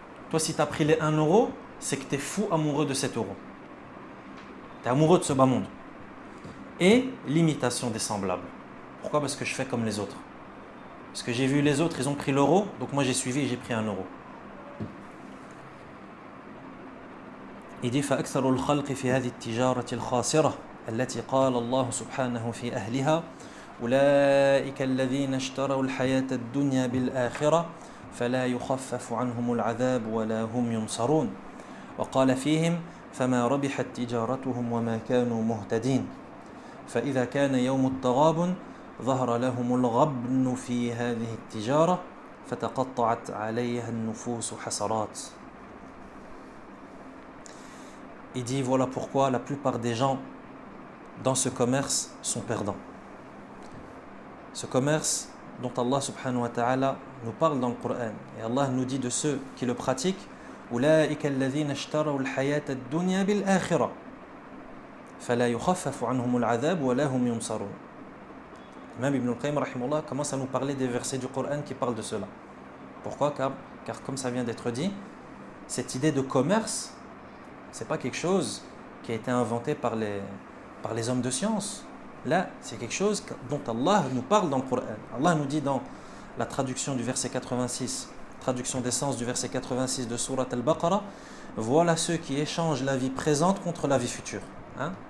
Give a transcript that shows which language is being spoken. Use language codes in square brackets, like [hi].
[fr] Toi, si tu as pris les 1 euro, c'est que tu es fou amoureux de cet euro. Tu es amoureux de ce bas monde. Et l'imitation des semblables. Pourquoi? Parce que je fais comme les autres. Parce que j'ai vu les autres, ils ont pris l'euro, donc moi j'ai suivi et j'ai pris 1 euro. Il dit [ar] فأكثر الخلق في هذه التجارة الخاسرة التي قال الله سبحانه في أهلها أولئك الذين اشتروا الحياة الدنيا بالآخرة فلا يخفف عنهم العذاب ولا هم ينصرون وقال فيهم فما ربحت تجارتهم وما كانوا مهتدين فإذا كان يوم التغابن ظهر لهم الغبن في هذه التجارة فتقطعت عليها النفوس حسرات. [fr] Il dit voilà pourquoi la plupart des gens dans ce commerce sont perdants. Ce commerce dont Allah subhanahu wa ta'ala nous parle dans le Coran. Et Allah nous dit de ceux qui le pratiquent [ar] أولئك الذين اشتروا الحياة الدنيا بالآخرة فلا يخفف عنهم العذاب ولا هم ينصرون. [fr] Même Ibn al-Qayyim rahimahullah commence à nous parler des versets du Coran qui parlent de cela. Pourquoi? Car comme ça vient d'être dit, cette idée de commerce, c'est pas quelque chose qui a été inventé par les hommes de science. Là, c'est quelque chose dont Allah nous parle dans le Coran. Allah nous dit dans la traduction du verset 86, traduction d'essence du verset 86 de Surat Al-Baqarah, voilà ceux qui échangent la vie présente contre la vie future. Hein?